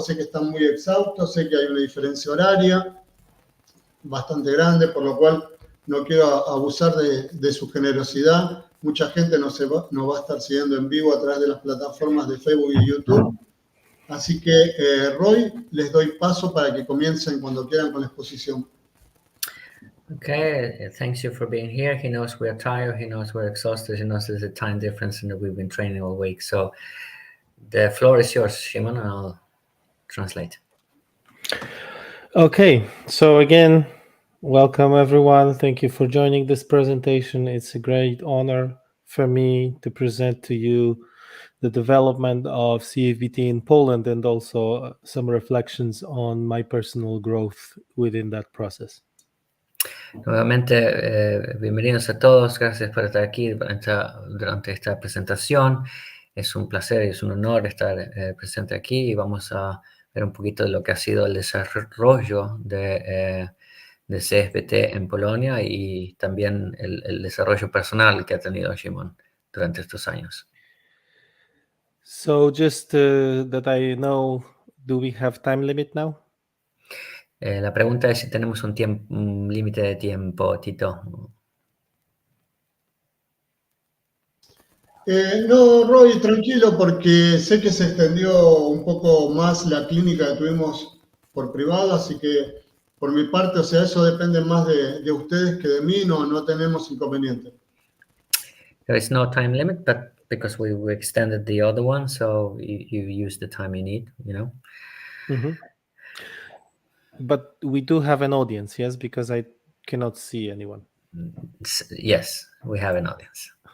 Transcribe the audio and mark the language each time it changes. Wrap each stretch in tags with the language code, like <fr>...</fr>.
<es>Sé que están muy exhaustos. Sé que hay una diferencia horaria bastante grande, por lo cual no quiero abusar de su generosidad. Mucha gente nos va a estar siguiendo en vivo a través de las plataformas de Facebook y YouTube. Así que, Roy, les doy paso para que comiencen cuando quieran con la exposición.</es> <en>Okay, thanks you for being here. He knows we're tired, he knows we're exhausted, he knows there's a time difference and that we've been training all week. So the floor is yours, Szymon, and I'll translate. Okay, so again, welcome everyone. Thank you for joining this presentation. It's a great honor for me to present to you the development of CFBT in Poland and also some reflections on my personal growth within that process.</en> <es>Nuevamente, bienvenidos a todos. Gracias por estar aquí durante esta presentación. Es un placer y es un honor estar presente aquí y vamos a ver un poquito de lo que ha sido el desarrollo de CFBT en Polonia y también el desarrollo personal que ha tenido Szymon durante estos años.</es> <en>So just that I know, do we have time limit now?</en> <es>La pregunta es si tenemos un límite de tiempo, Tito. No, Roy, tranquilo, porque sé que se extendió un poco más la clínica que tuvimos por privado, así que por mi parte, o sea, eso depende más de ustedes que de mí, no tenemos inconveniente.</es> <en>There is no time limit, but because we extended the other one, so you use the time you need, you know. Mm-hmm. But we do have an audience, yes, because I cannot see anyone. Yes, we have an audience.</en>